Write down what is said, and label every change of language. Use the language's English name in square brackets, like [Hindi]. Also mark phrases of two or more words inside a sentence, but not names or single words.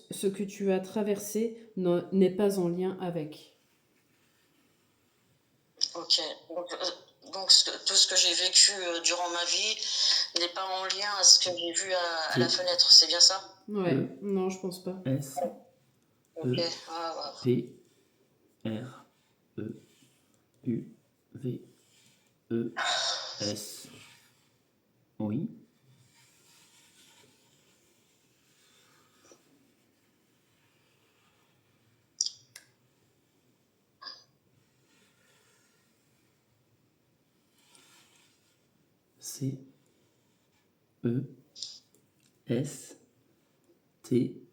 [French] Ce que tu as traversé n'est pas en lien avec. Ok. Donc, donc tout ce que j'ai vécu durant ma vie n'est pas en lien à ce que j'ai vu à la fenêtre, c'est bien ça? Ouais, non, je pense pas. S, Ok, E, ouais. P, R, E, U, V, E, S. Oui. C, E, S, T,